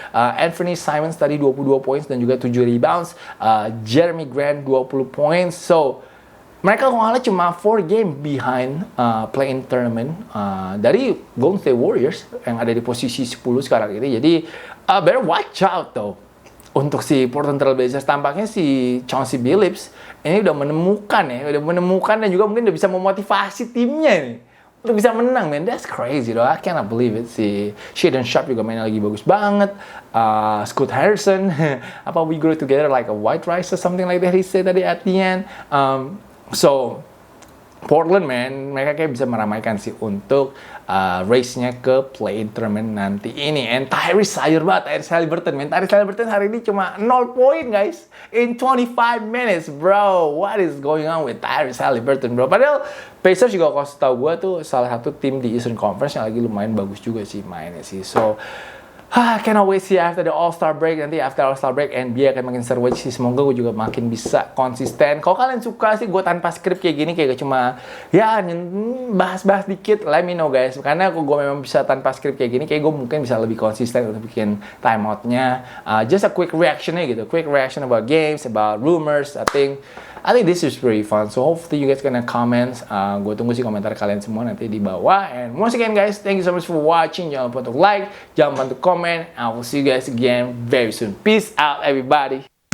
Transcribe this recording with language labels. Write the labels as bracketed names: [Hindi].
[Indonesian] Anthony Simons tadi 22 points dan juga 7 rebounds. Jeremy Grant 20 points. So mereka kalah cuma 4 game behind play-in tournament dari Golden State Warriors yang ada di posisi 10 sekarang ini. [English] Jadi better watch out though. [Indonesian] Untuk si Portland Trail Blazers, tampaknya si Chauncey Billups ini udah menemukan dan juga mungkin udah bisa memotivasi timnya nih untuk bisa menang, man. [English] That's crazy though. I cannot believe it. [Indonesian] Si Shaedon Sharpe juga mainnya lagi bagus banget. [English] Scoot Harrison, we grow together like a white rice or something like that he said tadi at the end. [Indonesian] So Portland, man, mereka kayak bisa meramaikan sih untuk race-nya ke play-in tournament nanti ini. And Tyrese sayur banget, Tyrese Haliburton, man. Tyrese Haliburton hari ini cuma 0 poin, guys. [English] In 25 minutes, bro. What is going on with Tyrese Haliburton, bro? [Indonesian] Padahal Pacers juga, kalau setahu gue tuh salah satu tim di Eastern Conference yang lagi lumayan bagus juga sih mainnya sih. [English] So, cannot wait sih after the All-Star break. [Indonesian] Nanti after All-Star break NBA akan makin seru sih. Semoga gue juga makin bisa konsisten. Kalau kalian suka sih gue tanpa skrip kayak gini, kayak cuma ya bahas-bahas dikit, [English] let me know guys. [Indonesian] Karena gue memang bisa tanpa skrip kayak gini, kayak gue mungkin bisa lebih konsisten untuk bikin timeoutnya. [English] Just a quick reactionnya gitu. Quick reaction about games, about rumors. I think this is pretty fun. So hopefully you guys gonna comment. [Indonesian] Gue tunggu sih komentar kalian semua nanti di bawah. [English] And once again guys, thank you so much for watching. [Indonesian] Jangan lupa untuk like, jangan lupa untuk comment. [English] I will see you guys again very soon. Peace out everybody.